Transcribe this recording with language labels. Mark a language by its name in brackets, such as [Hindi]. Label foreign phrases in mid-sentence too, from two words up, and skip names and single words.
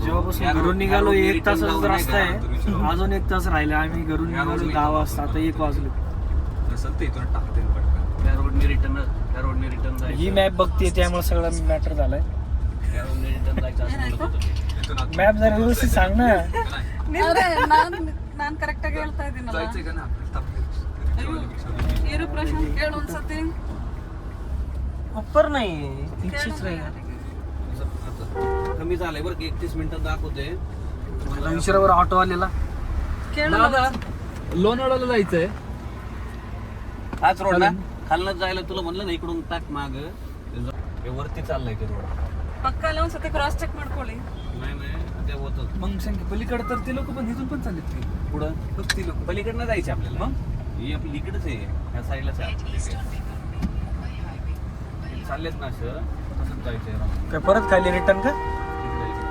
[Marathi] जेव्हापासून घरून निघालो एक तासाचा रस्ता आहे. अजून एक तास राहिला. आम्ही घरून निघालो 10 वाजता, आता 1 वाजले. सत्य इथून टाकते त्या रोडने रिटर्न जायचं. ही मॅप बघते त्यामुळे सगळं मॅटर झालाय. त्या रोडने रिटर्न जायचं असं म्हणत होतो. मॅप जरा व्यवस्थित सांग ना. [Kannada] ನಾನು ಕರೆಕ್ಟಾಗಿ ಹೇಳ್ತಾ ಇದ್ದೀನಲ್ಲ. [Marathi] जायचंय का ना [Kannada] ಇರು ಪ್ರಶಾಂತ್ ಕೇಳು ಒಂದ್ಸತಿ. [Marathi] ऊपर नाही कमी झालंय बरं की 31 मिनिटात दाखवते. विचारावर ऑटो आलेला. [Kannada] ಕೇಳು [Marathi] लोणावळ्याला जायचंय. हाच रोड ना खालनं जायला तुला म्हणलं ना इकडून टाक माग. हे वरती चाललंय ते रोड. [Kannada] ಪಕ್ಕ ಅಲ್ಲಿ ಒಂದ್ಸತಿ [English] cross check [Kannada] ಮಾಡ್ಕೊಳ್ಳಿ. [Marathi] नाही ते होतं. मग सांग पलीकडे तर ते लोक पण इथून पण चाललेत की पुढं फक्त ती लोक पलीकडनं जायचे आपल्याला. मग ही आपली इकडेच आहे, ह्या साईडलाच आहे. चाललेत ना असं तसंच जायचंय. काय परत खाली रिटर्न का? इकडे.